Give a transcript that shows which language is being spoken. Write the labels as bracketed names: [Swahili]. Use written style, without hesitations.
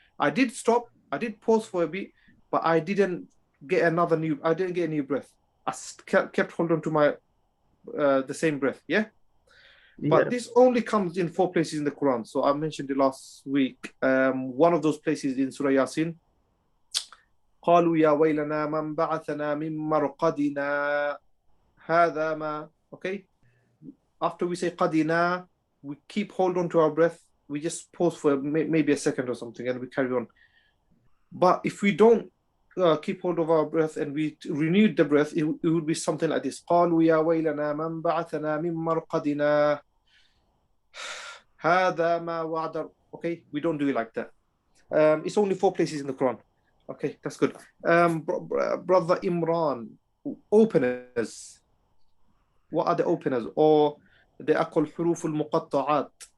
[English] I did stop, I did pause for a bit, but I didn't get a new breath. I kept holding to my the same breath, yeah? But this only comes in 4 places in the Quran. So I mentioned it last week. One of those places in Surah Yasin. [Arabic] قالوا يا ويلنا من بعثنا من مرقدنا هذا ما. [English] Okay, after we say qadina, we keep hold on to our breath. We just pause for maybe a second or something and we carry on. But if we don't keep hold of our breath and we renewed the breath, it would be something like this. [Arabic] قالوا يا ويلنا من بعثنا من مرقدنا هذا ما وعد. [English] Okay, we don't do it like that. It's only 4 places in the Quran. Okay, that's good. Brother Imran, openers. What are the openers? Or they are called حروف المقطعات.